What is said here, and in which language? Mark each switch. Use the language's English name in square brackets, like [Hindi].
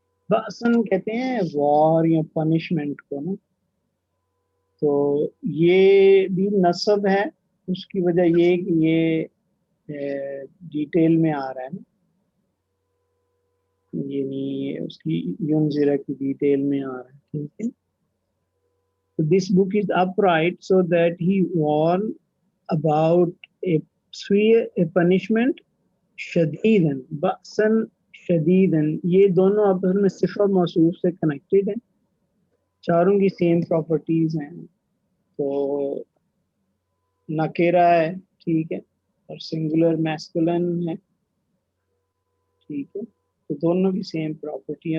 [Urdu] بأسن کہتے ہیں وار یا پنشمنٹ کو نا، تو یہ بھی نصب ہے. اس کی وجہ یہ کہ یہ ڈیٹیل میں آ رہا ہے نا، یعنی اس کی ینذرا کی ڈیٹیل میں آ رہا ہے. ٹھیک ہے. [English] This book is upright so that he warn about a punishment [Arabic] شدیدن بأسن شدیدن. [Urdu] یہ دونوں آپس میں صفہ موصوف سے کنیکٹڈ ہیں، چاروں کی سیم پراپرٹیز ہیں. تو نکیرہ ہے، ٹھیک ہے، اور سنگولر میسکولن ہے، ٹھیک ہے، تو دونوں کی سیم پراپرٹی ہے.